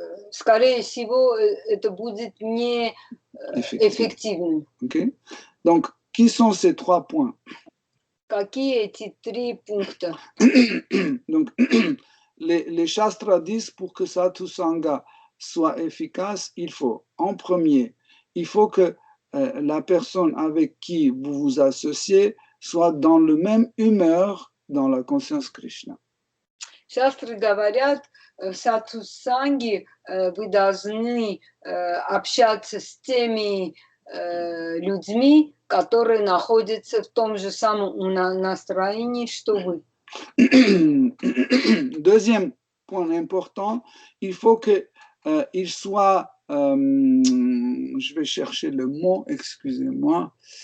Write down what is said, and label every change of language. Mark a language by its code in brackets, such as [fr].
[ru] Скорее всего, это будет не эффективным. Okay. [fr] Donc, qui sont ces 3 points? [ru] Какие эти 3 пункта? [fr] Donc, les shastras disent pour que satusanga soit efficace, il faut, en premier, il faut que la personne avec qui vous vous associez soit dans le même humeur dans la conscience Krishna. [ru] Шастры говорят, в сатусанге вы должны общаться с теми людьми, которые находятся в том же самом настроении, что вы. [fr] Deuxième point important, il faut qu'il soit, je vais chercher le mot, excusez-moi.